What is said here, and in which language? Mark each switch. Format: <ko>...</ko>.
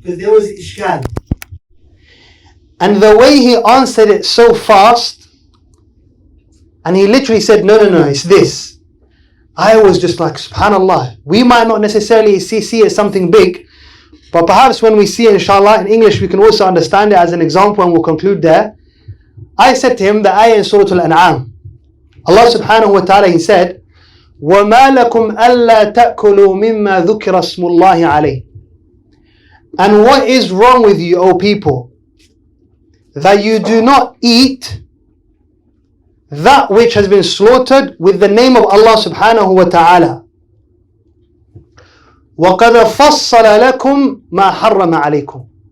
<en>Because there was ishkal. And the way he answered it so fast, and he literally said, no, it's this. I was just like, subhanallah. We might not necessarily see it as something big, but perhaps when we see it, inshallah, in English, we can also understand it as an example, and we'll conclude there. I said to him the ayah in Surah Al-An'am. Allah subhanahu wa ta'ala, he said,</en> <ar>وَمَا لَكُمْ أَلَّا تَأْكُلُوا مِمَّا ذُكِرَ اسْمُ اللَّهِ عَلَيْهِ</ar> <en>And what is wrong with you, O people, that you do not eat that which has been slaughtered with the name of Allah subhanahu wa ta'ala.</en> <ar>وَقَدْ فَصَّلَ لَكُمْ مَا حَرَّمَ عَلَيْكُمْ.</ar>